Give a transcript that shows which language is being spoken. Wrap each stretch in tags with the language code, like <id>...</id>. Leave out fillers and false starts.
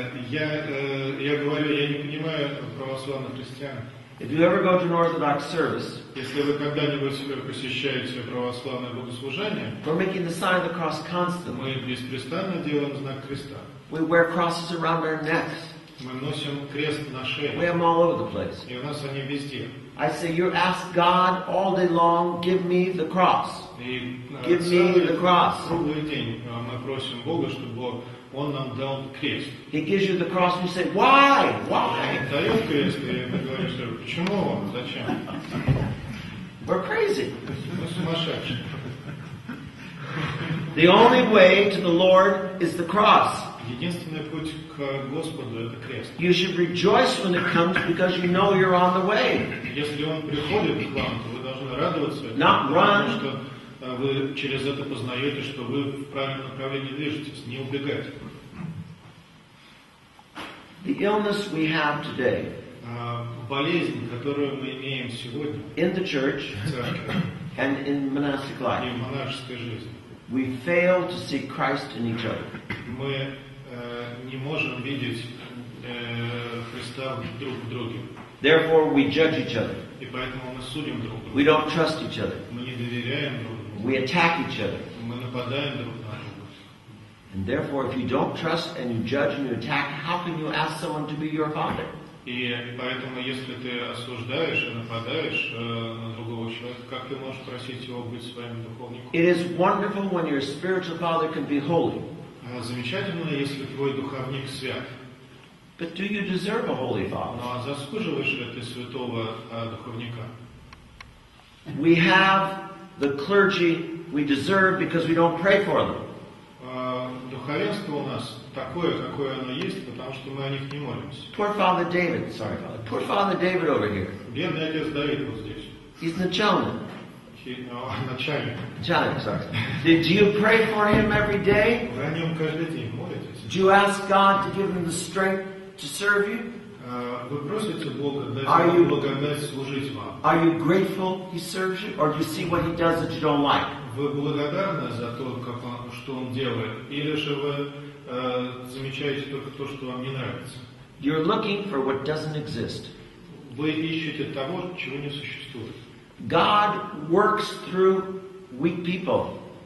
<ru>Я говорю, я не понимаю православных христиан.</ru> <en>If you ever go to an Orthodox service,</en> <ru>Если вы когда-нибудь посещаете православное богослужение,</ru> <en>we're making the sign of the cross constantly.</en> <ru>мы беспрестанно делаем знак креста.</ru> <en>We wear crosses around our necks.</en> <ru>Мы носим крест на</ru> <en>We</en> <ru>шее,</ru> <en>have them all over the place.</en> <ru>и у нас они везде.</ru> <en>I say, you ask God all day long, give me the cross.</en> <ru>И</ru> <en>Give me the cross.</en> <ru>круглый день мы просим Бога, чтобы Он нам дал крест.</ru> <en>He gives you the cross and you say, why? Why?</en> <ru>Он дает крест, и ты говоришь, что почему Он, зачем?</ru> <en>We're crazy.</en> <ru>Мы сумасшедшие.</ru> <en>The only way to the Lord is the cross.</en> <ru>Единственный путь к Господу — это крест.</ru> <en>You should rejoice when it comes because you know you're on the way.</en> <ru>Если Он приходит к вам, то вы должны радоваться,</ru> <en>Not run.</en> <ru>потому что вы через это познаете, что вы в правильном направлении движетесь, не убегать.</ru> <en>The illness we have today</en> <ru>Болезнь, которую мы имеем сегодня</ru> <en>in the church</en> <ru>в церкви</ru> <en>and in monastic</en> <ru>и</ru> <en>life,</en> <ru>в монашеской жизни,</ru> <en>we fail to see Christ in each other.</en> <ru>мы не можем видеть Христа друг в друге.</ru> <en>Therefore, we judge each other.</en> <ru>И поэтому мы судим друг друга.</ru> <en>We don't trust each other.</en> <ru>Мы не доверяем друг другу.</ru> <en>We attack each other.</en> <ru>Мы нападаем друг на друга.</ru> <en>And therefore, if you don't trust and you judge and you attack, how can you ask someone to be your father?</en> <ru>И поэтому, если ты осуждаешь и нападаешь на другого человека, как ты можешь просить его быть своим духовником?</ru> <en>It is wonderful when your spiritual father can be holy.</en> <ru>Замечательно, если твой духовник свят.</ru> <en>But do you deserve a holy</en> <ru>Ну</ru> <en>father?</en> <ru>а заслуживаешь ли ты святого духовника?</ru> <en>We have the clergy we deserve because we don't pray for them.</en> <ru>Духовенство у нас такое, какое оно есть, потому что мы о них не молимся.</ru> <en>Poor Father David, sorry, Father. Poor Father David over here.</en> <ru>Бедный отец Давид вот здесь.</ru> <en>He's начальник.</en> <ru>Начальник.</ru> <en>Начальник, sorry. Do you pray for him every day?</en> <ru>Вы о нем каждый день молитесь.</ru> <en>Do you ask God to give him the strength to serve you?</en> <ru>Вы просите Бога дать</ru> <en>Are</en> <ru>вам</ru> <en>you-</en> <ru>благодать служить вам.</ru> <en>Are you grateful he serves you? Or do you see what he does that you don't like?</en> <ru>Вы благодарны за то, что Он делает, или же вы замечаете только то, что вам не нравится?</ru> <en>You're looking for what doesn't exist.</en> <ru>Вы ищете того, чего не существует.</ru> <en>God works through weak people.</en>